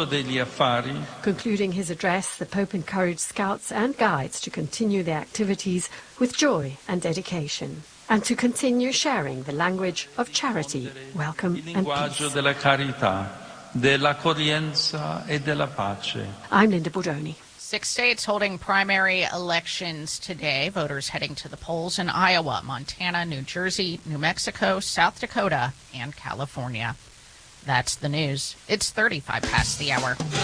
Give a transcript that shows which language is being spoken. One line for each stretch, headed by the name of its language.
English: Concluding his address, the Pope encouraged scouts and guides to continue their activities with joy and dedication, and to continue sharing the language of charity, welcome, and peace.
Italian: Dell'accoglienza e della pace.
English: I'm Linda Bordoni. 6 states holding primary elections today. Voters heading to the polls in Iowa, Montana, New Jersey, New Mexico, South Dakota, and California. That's the news. It's 35 past the hour.